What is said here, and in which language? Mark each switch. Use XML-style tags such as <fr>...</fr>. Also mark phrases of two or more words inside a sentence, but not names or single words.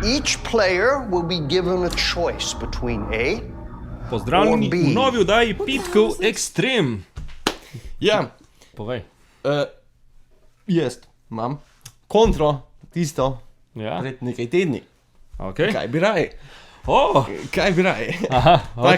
<en>Each player will be given a choice between A</en> <sl>Pozdravljeni v novi oddaji Pitkov Extreme. Ja, Povej. jaz imam kontro tisto Ja, pred nekaj tedni. ok. Kaj bi raje? Kaj bi raje? Aha, ok,</sl>